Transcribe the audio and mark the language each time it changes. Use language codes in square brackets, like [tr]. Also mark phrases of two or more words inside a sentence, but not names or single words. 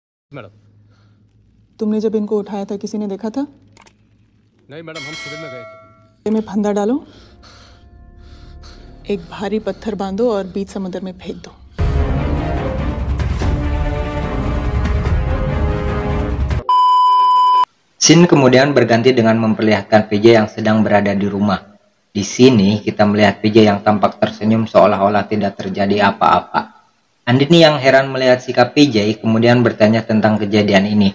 [hi] मैडम। तुमने जब इनको उठाया था किसी ने देखा था? नहीं मैडम, हम शिविर में गए थे। में फंदा डालो, एक भारी पत्थर बांधो और बीच समुद्र में फेंक दो। [id] Scene kemudian berganti dengan memperlihatkan PJ yang sedang berada di rumah. Di sini kita melihat PJ yang tampak tersenyum seolah-olah tidak terjadi apa-apa. Andini yang heran melihat sikap PJ kemudian bertanya tentang kejadian ini.